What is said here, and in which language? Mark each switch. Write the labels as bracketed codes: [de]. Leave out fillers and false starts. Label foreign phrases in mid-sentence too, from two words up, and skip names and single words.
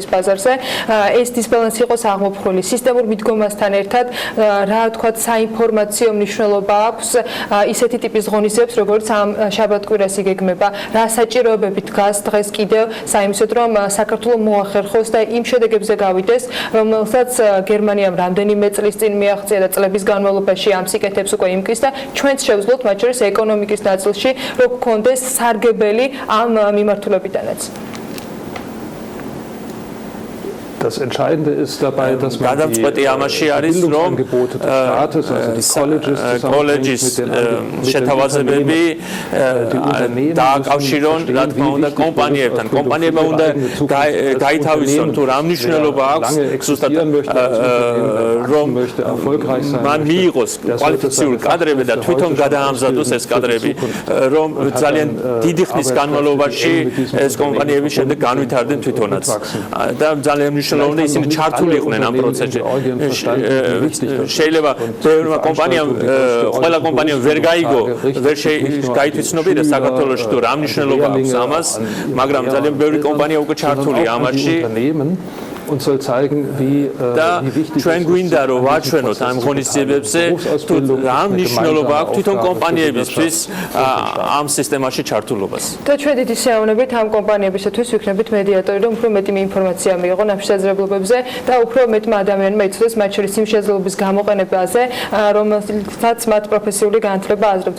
[ka] ბაზარზე, ეს დისბალანსი იყოს აღმოფხვრილი სისტემურ მიდგომასთან ერთად, რა თქვა, საინფორმაციო მნიშვნელობა აქვს ისეთი ტიპის ღონისძიებებს, როგორც ამ შაბათ-კვირას იგეგმება, რა საჭიროებები დგას დღეს კიდევ საიმისოდ, რომ საქართველოს მოახერხოს და იმ შედეგებზე გავიდეს, რომელსაც გერმანიამ რამდენიმე წლის წინ მიაღწია და წლების განმავლობაში ამ სიკეთებს უკვე იმკის და ჩვენც შევძლოთ მათ შორის ეკონომიკის ნაწილში, რომ გქონდეს სარგებელი ამ მიმართულებიდანაც. [de] Das Entscheidende ist dabei, dass man die Bildungsangebote des Staates, also die Colleges შეთავაზებები [ka] დააკავშირონ, რა თქმა უნდა, კომპანიებთან. კომპანიებმა უნდა გაითავისონ თუ რა მნიშვნელობა აქვს ზუსტად რომ მან მიიღოს კვალიფიციური კადრები და თვითონ გადაამზადოს ეს კადრები, რომ ძალიან დიდი ხნის განმავლობაში ეს კომპანიები შემდეგ განვითარდნენ თვითონაც. და ძალიან მნიშვნელოვანია ისინი ჩართული იყვნენ ამ პროცესში. შეიძლება ბევრმა კომპანიამ, ყველა კომპანიამ ვერ გაიგო, ვერ გაითვითცნობიერა საქართველოში თუ რა მნიშვნელობა აქვს ამას, მაგრამ ძალიან ბევრი კომპანია უკვე ჩართულია ამაში. [de] und soll zeigen, wie wichtig [ka] ჩვენ გვინდა რომ ვაჩვენოთ ამ ღონისძიებებზე თუ რა მნიშვნელობა აქვს თვითონ კომპანიებისთვის ამ სისტემაში ჩართულობას. და ჩვენ დიდი შეავნებით ამ კომპანიებისათვის ვიქნებით მედიატორი, რომ უფრო მეტი ინფორმაცია მიიღონ ამ შესაძლებლობებზე და უფრო მეტმა ადამიანმა იცოდეს მათ შორის იმ შესაძლებლობის გამოყენებაზე, რომელსაც მათ პროფესიული განათლება აზრობთ.